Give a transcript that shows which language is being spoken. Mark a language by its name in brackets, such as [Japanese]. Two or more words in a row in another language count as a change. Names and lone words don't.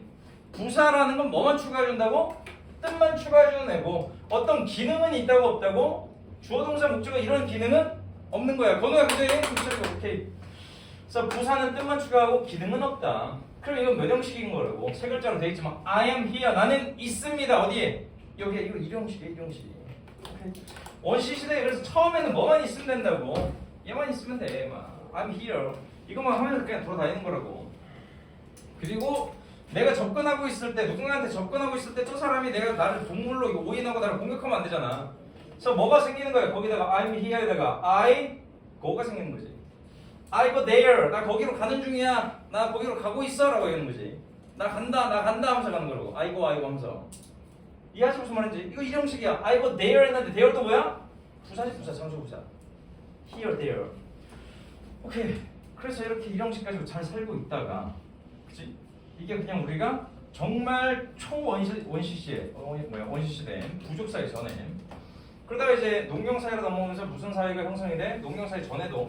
[Korean] 부사라는 건 뭐만 추가해준다고? 뜻만 추가해주는 애고 어떤 기능은 있다고 없다고? 주어 동사 목적어 이런 기능은 없는 거야. 건우야 근데 오케이. 그래서 부사는 뜻만 추가하고 기능은 없다. 그럼 이건 몇 형식인 거라고? 세 글자로 되어 있지만 [English] I am here. [Korean] 나는 있습니다. 어디에? 여기에. 이거 일형식이야. 오케이. 원시 시대에 그래서 처음에는 뭐만 있으면 된다고. 얘만 있으면 돼. 막 [English] I'm here. [Korean] 이것만 하면서 그냥 돌아다니는 거라고. 그리고 내가 접근하고 있을 때 누군가한테 접근하고 있을 때 저 사람이 내가 나를 동물로 오인하고 나를 공격하면 안 되잖아. 그래서 뭐가 생기는 거야? 거기다가 [English] I'm here [Korean] 에다가 [English] I go [Korean] 가 생기는 거지. [English] I go there. [Korean] 나 거기로 가는 중이야. 나 거기로 가고 있어 라고 얘기하는 거지. 나 간다 하면서 가는 거라고. [English] I go [Korean] 하면서. 이해하시 무슨 말인지? 이거 일형식이야. [English] I go there [Korean] 했는데 there도 뭐야? 부사지 부사. 장소부사. [English] Here, there. [Korean] 오케이. 그래서 이렇게 일형식 가지고 잘 살고 있다가 그치? 이게 그냥 우리가 정말 원시시대 부족사회 전에 그러다가 이제 농경사회로 넘어오면서 무슨 사회가 형성이 돼?